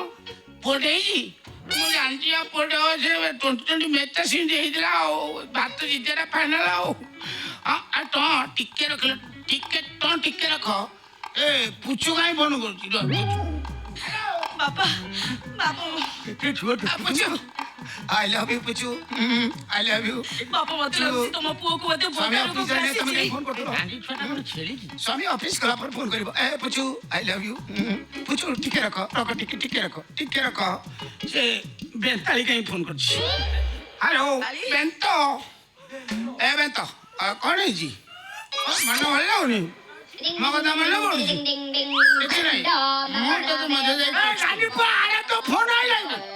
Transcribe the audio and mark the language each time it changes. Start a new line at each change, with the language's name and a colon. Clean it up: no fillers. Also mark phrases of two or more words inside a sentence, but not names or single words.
Odia: ପୁଅଟେ ହେଇଛି? ମୁଁ ଜାଣିଛି ଆଉ ପୁଅଟେ ହବ। ସେ 2020 ମ୍ୟାଚଟା ସେମିତି ହେଇଥିଲା ଆଉ, ଭାତ ଜିତିଲା ଫାଇନାଲ ଆଉ। ଟଁ ଟିକେ ରଖିଲ, ଟିକେ ରଖ। ଏ ପୁଚୁ କାହିଁ ଫୋନ କରୁଛି? ବାପା
English: ପୁଚୁ I love you ପୁଚୁ। I love you।
Odia: ବାପା, ମତେ ଲାଗୁଛି ତମ ପୁଅକୁ ବୋଧେ ଭୋକ ରୋଗ ଆସିଛି। ସ୍ୱାମୀ ଅଫିସ ଗଲା ପରେ ଫୋନ କରିବ। ଏ ପୁଚୁ
English: I love you।
Odia: ପୁଚୁ ଟିକେ ରଖ ଟିକେ ରଖ। ସେ ବେନ୍ତାଳି କାହିଁ ଫୋନ କରୁଛି? ହ୍ୟାଲୋ ବେନ୍ତ। ଏ ବେନ୍ତ କଣ ହେଇଛି? ମନ ଭଲ ଲାଗୁନି? ମୋ କଥା ମନେ ପଡୁଛି? କିଛି ନାହିଁ, ମୁଁ ତୋତେ ମଜା ଯାଇ ତ ଫୋନ ଆଇଲାଣି।